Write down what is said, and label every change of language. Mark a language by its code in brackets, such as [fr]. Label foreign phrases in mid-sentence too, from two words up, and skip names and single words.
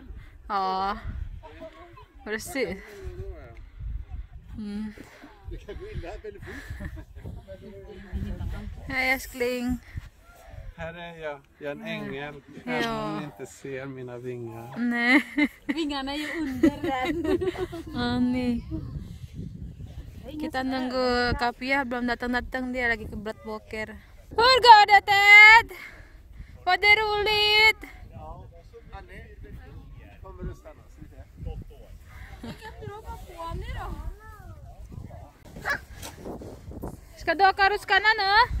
[sv] Ja, precis. Du kan gå in där väldigt fort. Hej älskling. Här är jag är en ängel. Ja. Även om ni inte ser mina vingar. Nej. Vingarna är ju under den. Ani. [id] Kita nunggu Kapia belum datang-datang, dia lagi ke Blood Walker. [sv] Hur går det Ted? Var det roligt? Kommer du stanna? Ska du åka ruskarna nu?